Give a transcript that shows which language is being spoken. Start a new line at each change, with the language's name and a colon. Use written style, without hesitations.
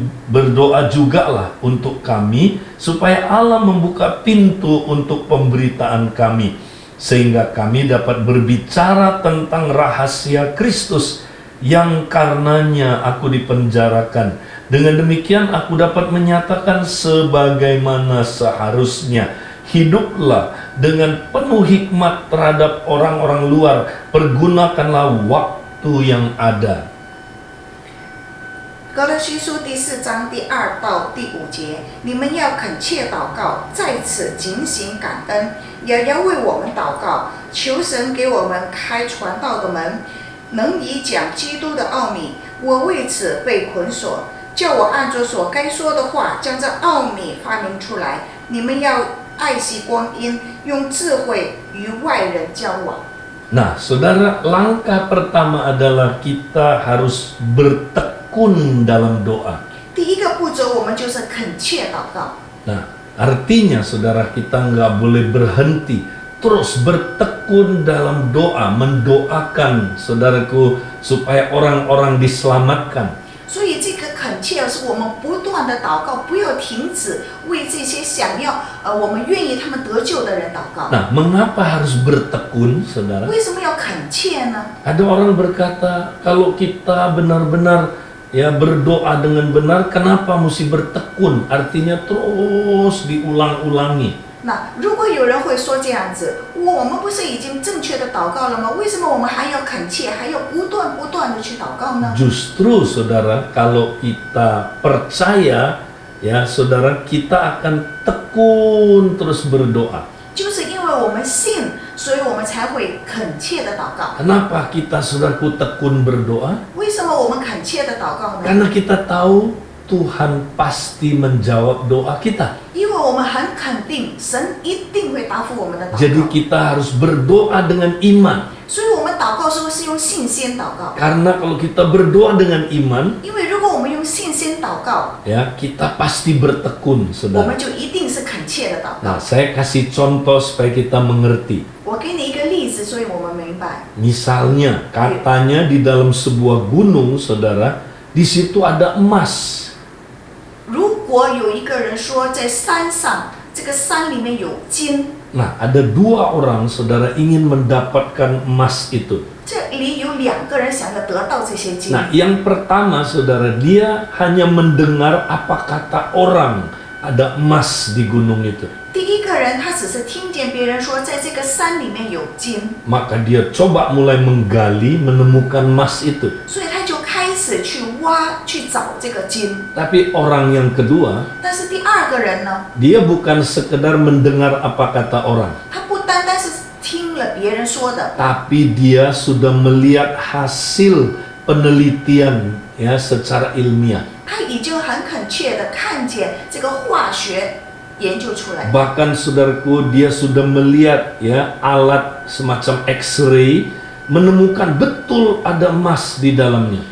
Indonesian: Berdoa jugalah untuk kami supaya Allah membuka pintu untuk pemberitaan kami sehingga kami dapat berbicara tentang rahasia Kristus yang karenanya aku dipenjarakan. Dengan demikian aku dapat menyatakan sebagaimana seharusnya. Hiduplah dengan penuh hikmat terhadap orang-orang luar. Pergunakanlah waktu yang ada.
Chinese: 歌罗西书第4章第2到第5节，你们要恳切祷告，在此警醒感恩，也要为我们祷告，求神给我们开传道的门，能以讲基督的奥秘。我为此被捆锁，叫我按着所该说的话，将这奥秘发明出来。你们要爱惜光阴，用智慧与外人交往。
Indonesian: Nah, saudara, langkah pertama adalah kita harus bertekun dalam doa.
Chinese: 第一个步骤，我们就是恳切祷告。
Indonesian: Nah, artinya saudara, kita nggak boleh berhenti, terus bertekun dalam doa, mendoakan saudaraku supaya orang-orang diselamatkan.
Chinese: 所以这个恳切是我们不断的祷告，不要停止为这些想要我们愿意他们得救的人祷告。
Indonesian: Nah, mengapa harus bertekun, saudara?
Chinese: 为什么要恳切呢？
Indonesian: Ada orang berkata, kalau kita benar-benar ya berdoa dengan benar, kenapa mesti bertekun? Artinya terus diulang-ulangi.
Chinese: 如果有人会说这样子，我们不是已经正确的祷告了吗？为什么我们还要恳切，还要不断的去祷告呢？
Indonesian: Justru saudara, kalau kita percaya, ya saudara, kita akan tekun terus berdoa.
Chinese: 就是因为我们信，所以我们才会恳切的祷告。
Indonesian: Kenapa kita saudaraku tekun berdoa?
Chinese: 为什么我们恳切的祷告呢？
Indonesian: Karena kita tahu Tuhan pasti menjawab doa kita.
Chinese: 因为我们很肯定，神一定会答复我们的祷
Indonesian: Jadi
Chinese: 告。
Indonesian: kita harus berdoa dengan iman.
Chinese: 所以我们祷告时候是用信心祷告。
Indonesian: Karena kalau kita berdoa dengan iman,
Chinese: 因为如果我们用信心祷告，
Indonesian: ya kita pasti bertekun,
Chinese: 我
Indonesian: saudara.
Chinese: 们就一定是恳切的祷
Indonesian: Nah, saya kasih contoh supaya kita mengerti.
Chinese: 我给你一个例子，所以我们明白。
Indonesian: Misalnya, katanya di dalam sebuah gunung, saudara, di situ ada emas.
Chinese: 如果有一个人说在山上，这个山里面有金，
Indonesian: Nah, ada 2 orang saudara ingin mendapatkan emas itu.
Chinese: 这里有2个人想要得到这些金。
Indonesian: Nah, yang pertama saudara, dia hanya mendengar apa kata orang ada emas di gunung itu.
Chinese: 第一个人他只是听见别人说在这个山里面有金，
Indonesian: Maka dia coba mulai menggali, menemukan emas itu.
Chinese: 所以他就开始去挖去找这个金。
Indonesian: Tapi orang yang kedua,
Chinese: 但是第二个人呢，
Indonesian: dia bukan sekedar mendengar apa kata orang,
Chinese: 他不单单是听了别人说的，
Indonesian: tapi dia sudah melihat hasil penelitian ya secara ilmiah.
Chinese: 他已经很恳切的看见这个化学研究出来。
Indonesian: Bahkan saudaraku, dia sudah melihat ya alat semacam X-ray, menemukan betul ada emas di dalamnya.